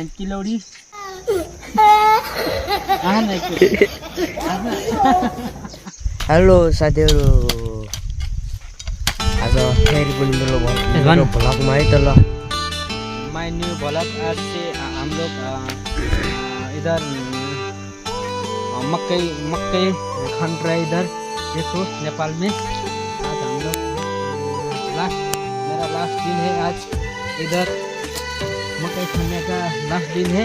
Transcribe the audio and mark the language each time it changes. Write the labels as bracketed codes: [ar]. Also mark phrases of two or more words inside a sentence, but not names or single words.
[ne] किलोड़ी हेलो साथीहरु आज फेरि पनि मेरो भ्लगमा है त ल [en] My new vlog. [hi] आज से हम लोग इधर मकई खन रहे इधर देखो नेपाल में। आज हम लोग मेरा लास्ट दिन है आज इधर मकई खनने का लास्ट दिन है।